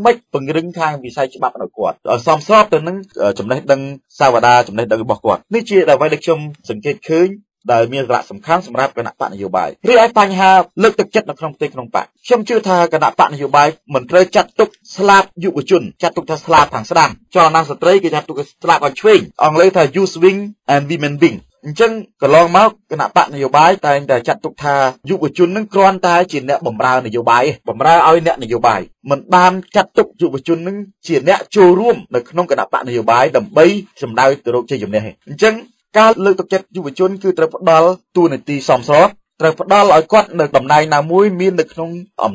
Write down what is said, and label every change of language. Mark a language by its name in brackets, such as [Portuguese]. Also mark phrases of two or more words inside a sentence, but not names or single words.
[Khmer] ម៉េចពង្រឹងខាងវិស័យច្បាប់របស់គាត់ឲ្យសមស្របទៅនឹងចំណេះដឹងសាវតាចំណេះដឹងរបស់គាត់នេះជាអ្វីដែលខ្ញុំសង្កេតឃើញដែលមានសារៈសំខាន់សម្រាប់គណៈបកនយោបាយរីឯបញ្ហាលើកទឹកចិត្តនៅក្នុងប្រទេសក្នុងបកខ្ញុំជឿថាគណៈបកនយោបាយមិនត្រូវចាត់ទុកស្លាប់យុវជនចាត់ទុកថាស្លាប់ខាងស្ដាំចលនាស្ត្រីគេចាត់ទុកស្លាប់ខាងឆ្វេងអង់គ្លេសថា [English] youth wing and women wing [Khmer] អញ្ចឹងកន្លងមកគណៈបកនយោ បាយតែងតែចាត់ទុកថាយុវជននឹងគ្រាន់តែជាអ្នកបម្រើនយោបាយបម្រើឲ្យអ្នកនយោបាយមិនបានចាត់ទុកយុវជននឹងជាអ្នកចូលរួមនៅក្នុងគណៈបកនយោបាយដើម្បីសម្ដៅទៅរកជ័យជំនះអញ្ចឹងការលើកទឹកចិត្តយុវជនគឺត្រូវផ្ដល់តួនាទីសមស្របត្រូវផ្ដល់ឲ្យគាត់នៅតំណែងណាមួយមាននៅក្នុងអំ